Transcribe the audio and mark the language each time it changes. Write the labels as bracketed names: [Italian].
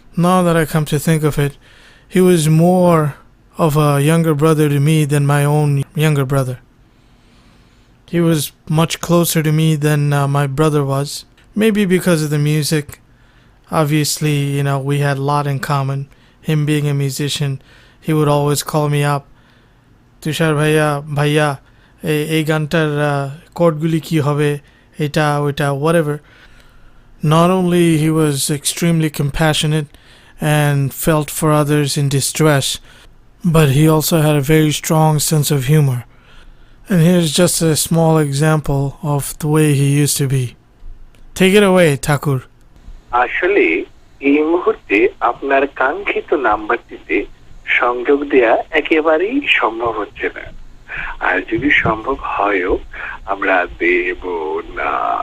[English] Now that I come to think of it, he was more of a younger brother to me than my own younger brother. He was much closer to me than my brother was. Maybe because of the music. Obviously, we had a lot in common. Him being a musician, he would always call me up. [Bangla] Tushar bhaiya, এই গানটার chordগুলি কি হবে, এটা ওইটা, whatever. [English] Not only he was extremely compassionate and felt for others in distress, but he also had a very strong sense of humor. And here's just a small example of the way he used to be. Take it away, Thakur. [Bangla] আসলে এই মুহূর্তে আপনার কাঙ্ক্ষিত নাম্বারটিতে সংযোগ দেয়া একেবারেই সম্ভব হচ্ছে না, আর যদি সম্ভব হয়ও আমরা দেব না।